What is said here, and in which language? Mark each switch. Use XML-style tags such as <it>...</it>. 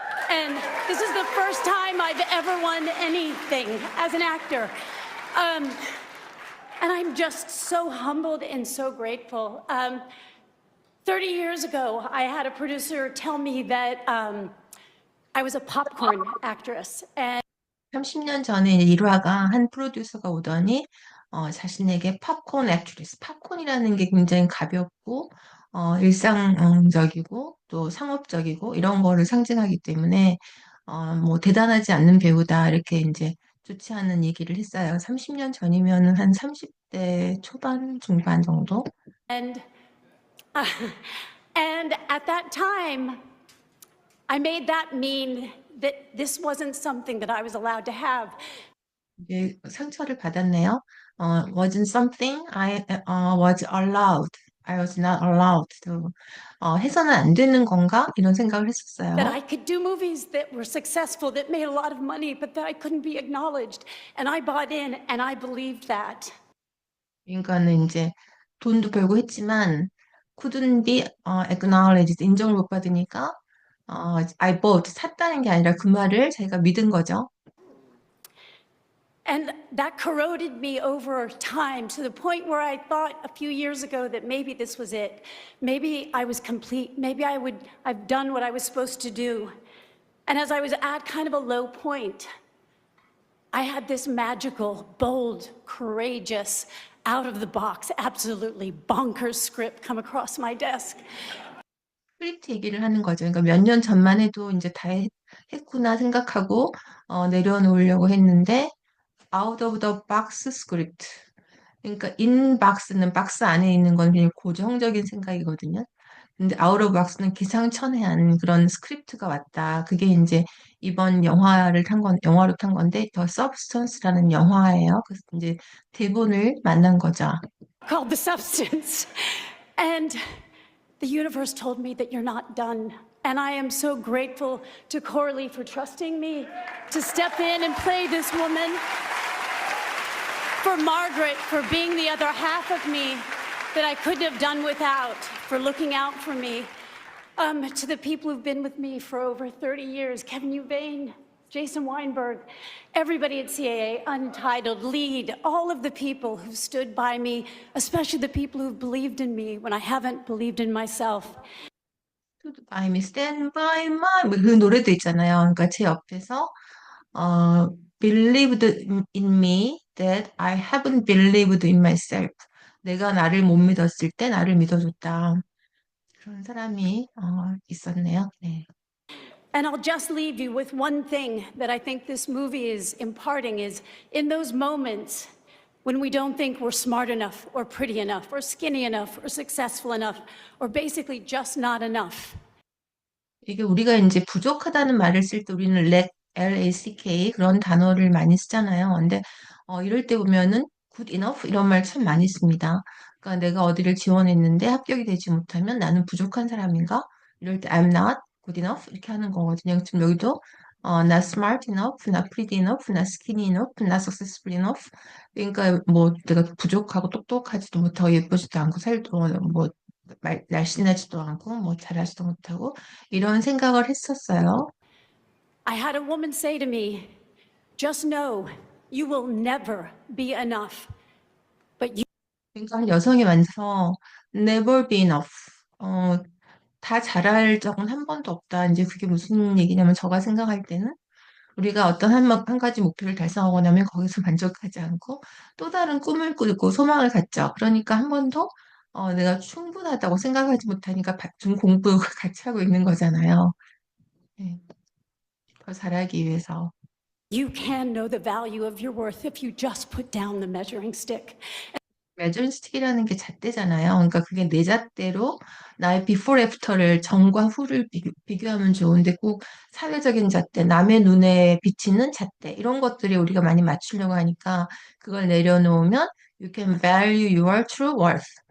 <en>And this is the first time I've ever won anything as an actor. Um, and I'm just so humbled and so grateful. 30 years ago, I had a producer tell me that I was a popcorn actress. And</en> <ko>30년 전에 일화가 한 프로듀서가 오더니 자신에게 팝콘 액트리스, 팝콘이라는 게 굉장히 가볍고 일상적이고 또 상업적이고 이런 거를 상징하기 때문에 뭐 대단하지 않는 배우다 이렇게 이제 좋지 않은 얘기를 했어요. 30년 전이면은 한 30대 초반, 중반 정도?</ko> <en>and uh, and at that time, I made that mean that this wasn't something that I was allowed to have.</en> <ko>이제 상처를 받았네요.</ko> <en>wasn't something I was allowed. I was not allowed to.</en> <ko>해서는 안 되는 건가? 이런 생각을</ko> <en>That</en> <ko>했었어요.</ko> <en>I could do movies that were successful, that made a lot of money, but that I couldn't be acknowledged. And I bought in and I believed that.</en> <ko>그러니까는 이제 돈도 벌고 했지만</ko> <en>couldn't be acknowledged.</en> <ko>인정을 못 받으니까</ko> <en>I bought</en> <ko>샀다는 게 아니라 그 말을 자기가 믿은 거죠.</ko> <en>And that corroded me over time to the point where I thought a few years ago that maybe this was it. Maybe I was complete. Maybe I've done what I was supposed to do. And as I was at kind of a low point, I had this magical, bold, courageous, out of the box, absolutely bonkers script come across my desk.</en> <ko>스크립트 얘기를 하는 거죠. 그러니까 몇 년 전만 해도 이제 다 했구나 생각하고 내려놓으려고 했는데</ko> <en>out of the box script.</en> <ko>그러니까 in box는 박스 안에 있는 건 그냥 고정적인 생각이거든요. 근데 out of box는 기상천외한 그런 스크립트가 왔다. 그게 이제 이번 영화로 탄 건데 The Substance라는 영화예요. 그래서 이제 대본을 만난 거죠.</ko> <en>Called The Substance. And the universe told me that you're not done. And I am so grateful to Coralie for trusting me to step in and play this woman, for Margaret for being the other half of me that I couldn't have done without, for looking out for me. To the people who've been with me for over 30 years, Kevin Eubank, Jason Weinberg, everybody at CAA, Untitled, LEAD, all of the people who've stood by me, especially the people who've believed in me when I haven't believed in myself. Stood by me, stand by my</en> <ko>그 노래도 있잖아요. 그러니까 제 옆에서</ko> <en>believed in me that I haven't believed in myself.</en> <ko>내가 나를 못 믿었을 때 나를 믿어줬다. 그런 사람이 있었네요. 네.</ko> <en>And I'll just leave you with one thing that I think this movie is imparting is in those moments when we don't think we're smart enough or pretty enough or skinny enough or successful enough or basically just not enough.</en> <ko>이게 우리가 이제 부족하다는 말을 쓸 때 우리는 lack 그런 단어를 많이 쓰잖아요. 근데 이럴 때 보면은 good enough 이런 말 참 많이 씁니다. 그러니까 내가 어디를 지원했는데 합격이 되지 못하면 나는 부족한 사람인가? 이럴 때</ko> <en>I'm not good enough</en> <ko>이렇게 하는 거거든요. 지금 여기도</ko> <en>not smart enough, not pretty enough, not skinny enough, not successful enough.</en> <ko>그러니까 뭐 내가 부족하고 똑똑하지도 못하고 예쁘지도 않고 살도 뭐 날씬하지도 않고 뭐 잘하지도 못하고 이런 생각을 했었어요.</ko> <en>I had a woman say to me, just know you will never be enough, but you</en> <ko>그러니까 한 여성이 만나서</ko> <en>never be enough.</en> <ko>어, 다 잘할 적은 한 번도 없다. 이제 그게 무슨 얘기냐면 제가 생각할 때는 우리가 어떤 한 가지 목표를 달성하고 나면 거기서 만족하지 않고 또 다른 꿈을 꾸고 소망을 갖죠. 그러니까 한 번도 내가 충분하다고 생각하지 못하니까 지금 공부 같이 하고 있는 거잖아요. 네, 더 잘하기 위해서.</ko> <en>you can know the value of your worth if you just put down the measuring stick.</en> <ko>메저스틱이라는 게 잣대잖아요. 그러니까 그게 내 잣대로 나의 비포 애프터를 전과 후를 비교하면 좋은데 꼭 사회적인 잣대, 남의 눈에 비치는 잣대 이런 것들이 우리가 많이 맞추려고 하니까 그걸 내려놓으면</ko> <en>you can value your true worth.</en>